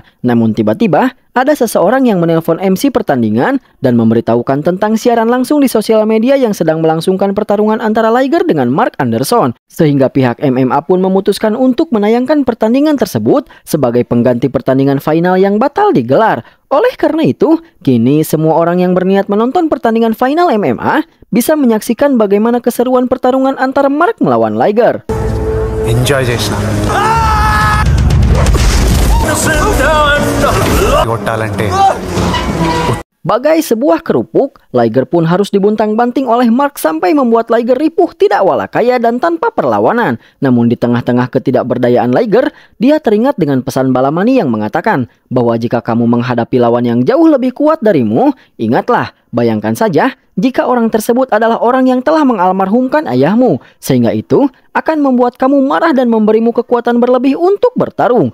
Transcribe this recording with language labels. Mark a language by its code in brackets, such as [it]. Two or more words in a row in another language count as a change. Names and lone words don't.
[id] Namun tiba-tiba ada seseorang yang menelpon MC pertandingan dan memberitahukan tentang siaran langsung di sosial media yang sedang melangsungkan pertarungan antara Liger dengan Mark Anderson, sehingga pihak MMA pun memutuskan untuk menayangkan pertandingan tersebut sebagai pengganti pertandingan final yang batal digelar. Oleh karena itu, kini semua orang yang berniat menonton pertandingan final MMA bisa menyaksikan bagaimana keseruan pertarungan antara Mark melawan Liger. [te] ఎంజాయ్ చేసిన కొట్టాలంటే [id] Bagai sebuah kerupuk, Liger pun harus dibuntang-banting oleh Mark sampai membuat Liger ripuh tidak walakaya dan tanpa perlawanan. Namun di tengah-tengah ketidakberdayaan Liger, dia teringat dengan pesan Balamani yang mengatakan bahwa jika kamu menghadapi lawan yang jauh lebih kuat darimu, ingatlah, bayangkan saja jika orang tersebut adalah orang yang telah mengalmarhumkan ayahmu, sehingga itu akan membuat kamu marah dan memberimu kekuatan berlebih untuk bertarung.